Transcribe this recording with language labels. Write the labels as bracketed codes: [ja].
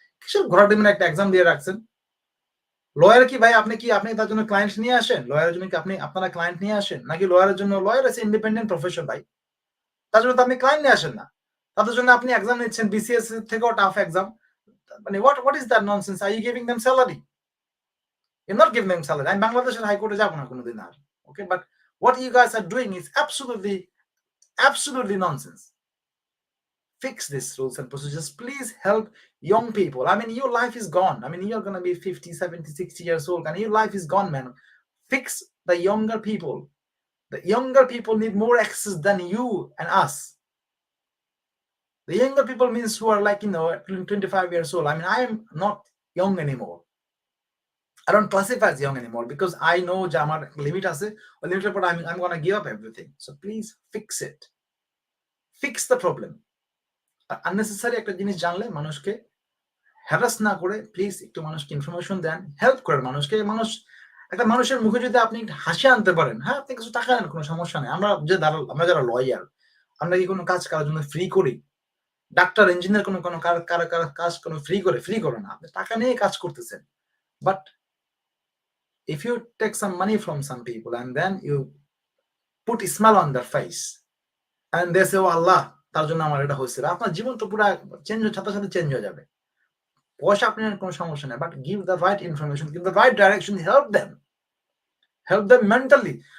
[bn] কিসব ঘোরার দিন একটা এক্সাম দিয়ে রাখছেন। লয়ার কি ভাই, আপনি তার জন্য ক্লায়েন্ট নিয়ে আসেন? লয়ারের জন্য কি আপনারা ক্লায়েন্ট নিয়ে আসেন? নাকি লয়ার আছে ইন্ডিপেন্ডেন্ট প্রফেশন ভাই, তার জন্য তো আপনি ক্লায়েন্ট নিয়ে আসেন না, তাদের জন্য আপনি এক্সাম নিচ্ছেন, বিসিএস থেকেও টাফ এক্সাম। [en] মানে what is that nonsense? Are you giving them salary? You're not giving them salary. [bn] আমি বাংলাদেশের হাইকোর্টে যাব না কোনোদিন আর, [en] okay? But what you guys are doing is absolutely nonsense. Fix these rules and procedures. Please help young people. I mean, your life is gone. I mean, you're going to be 50, 70, 60 years old, and your life is gone, man. Fix the younger people. The younger people need more access than you and us. The younger people means who are like, 25 years old. I mean, I am not young anymore. I don't classify as young anymore because I know [bn] যে আমার limit আছে, ওই লিমিটের পর [en] I'm going to give up everything. So please fix it. Fix the problem. [bn] Unnecessary একটা জিনিস জানলে মানুষকে হ্যারাস না করে প্লিজ একটু মানুষকে ইনফরমেশন দেন, হেল্প করেন মানুষকে। একটা মানুষের মুখে যদি আপনি হাসি আনতে পারেন, হ্যাঁ, আপনি কিছু টাকা নেন, কোনো সমস্যা নেই। আমরা যারা লয়ার, আমরা কি কোনো কাজ করার জন্য ফ্রি করি? ডাক্তার, ইঞ্জিনিয়ার কোনো কাজ কোনো ফ্রি করে না, আপনি টাকা নিয়ে কাজ করতেছেন। [en] but if you take some money from some people and then you put a smile on their face and they say, oh Allah, [bn] তার জন্য আমার এটা হয়েছিল, আপনার জীবন তো পুরো সাথে চেঞ্জ হয়ে যাবে। পয়সা আপনার কোনো সমস্যা নেই, but [en] give the right information, give the right direction, help them mentally.